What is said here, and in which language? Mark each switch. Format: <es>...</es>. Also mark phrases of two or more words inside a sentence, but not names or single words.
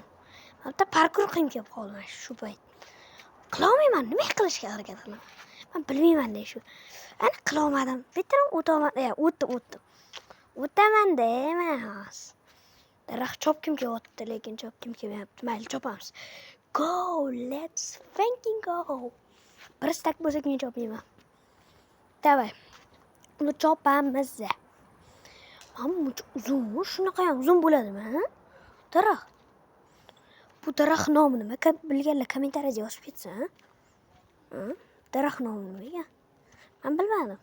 <uz>Hatto parkour qilib kelib qoldim shu payt. Qilolmayman, nima qilishga harakat qilaman. Men bilmayman shu. Ana qilolmadim. Bitta o'tdim. O'taman emas. Daraxt chopkim kelyapti, lekin chopkim kelmayapti. Mayli, chopamiz.</uz> <en>Go, let's fucking go.</en> <uz>Bir stak bo'lsa keyin chopmayman. Davay. Uni chopamiz. Mana uzun, shunaqa ham uzun bo'ladimi, ha? Daraxt. Bu daraxt nomi nima? Bilganlar kommentariyada yozib ketsin, ha? Daraxt nomi nima? Men bilmadim.</uz>